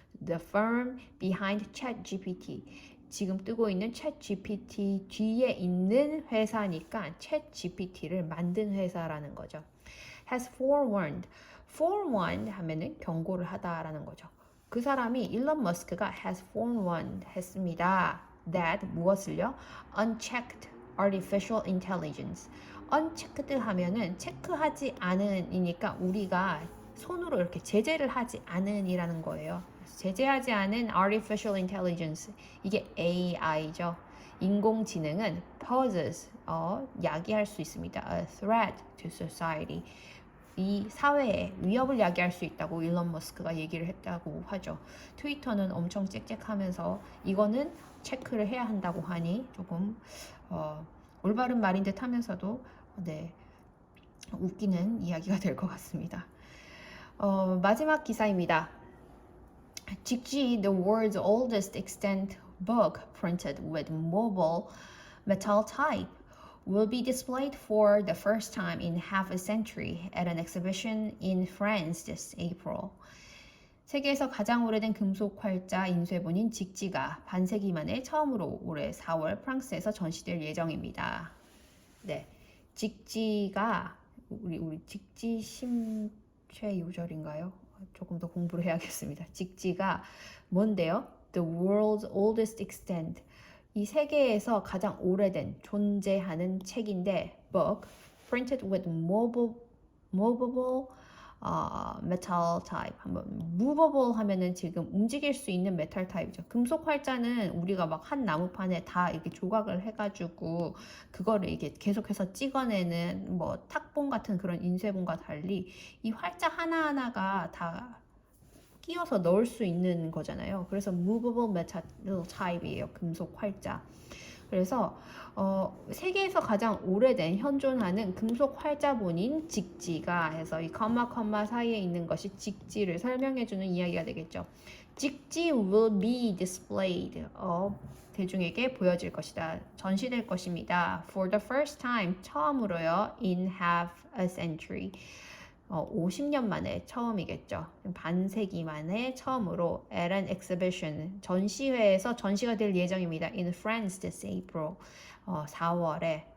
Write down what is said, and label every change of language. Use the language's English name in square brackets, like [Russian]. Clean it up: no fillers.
[English] The firm behind ChatGPT. [Korean] 지금 뜨고 있는 ChatGPT 뒤에 있는 회사니까 ChatGPT를 만든 회사라는 거죠. [English] Has forewarned [Korean] 하면은 경고를 하다라는 거죠. 그 사람이 일론 머스크가 [English] has forewarned [Korean] 했습니다. that 무엇을요? [English] unchecked artificial intelligence. [Korean] unchecked 하면은 체크하지 않은이니까 우리가 손으로 이렇게 제재를 하지 않은이라는 거예요. 제재하지 않은 [English] artificial intelligence [Korean] 이게 AI죠. 인공지능은 poses 야기할 수 있습니다. [English] a threat to society. [Korean] 이 사회에 위협을 야기할 수 있다고 일론 머스크가 얘기를 했다고 하죠. 트위터는 엄청 짹짹하면서 이거는 체크를 해야 한다고 하니 조금 올바른 말인 듯 하면서도 네, 웃기는 이야기가 될 것 같습니다. 마지막 기사입니다. [English] 직지, the world's oldest extant book printed with mobile metal type will be displayed for the first time in half a century at an exhibition in France this April. [Korean] 세계에서 가장 오래된 금속 활자 인쇄본인 직지가 반세기 만에 처음으로 올해 4월 프랑스에서 전시될 예정입니다. 네, 직지가 우리 직지 심체 요절인가요? 조금 더 공부를 해야겠습니다. 직지가 뭔데요? [English] The world's oldest extant. [Korean] 이 세계에서 가장 오래된 존재하는 책인데 [English] book printed with movable metal type. [Korean] 한번 movable 하면은 지금 움직일 수 있는 메탈 타입이죠. 금속 활자는 우리가 막 한 나무판에 다 이렇게 조각을 해가지고 그거를 이게 계속해서 찍어내는 뭐 탁본 같은 그런 인쇄본과 달리 이 활자 하나하나가 다 끼워서 넣을 수 있는 거잖아요. 그래서 [English] movable metal type [Korean] 이에요. 금속 활자. 그래서 세계에서 가장 오래된 현존하는 금속 활자본인 직지가 해서 이 컴마 사이에 있는 것이 직지를 설명해주는 이야기가 되겠죠. [English] 직지 will be displayed. [Korean] 대중에게 보여질 것이다. 전시될 것입니다. [English] For the first time. [Korean] 처음으로요. [English] In half a century. [Korean] 50년 만에 처음이겠죠. 반세기 만에 처음으로 [English] at an exhibition [Korean] 전시회에서 전시가 될 예정입니다. [English] In France this April [Korean] 4월에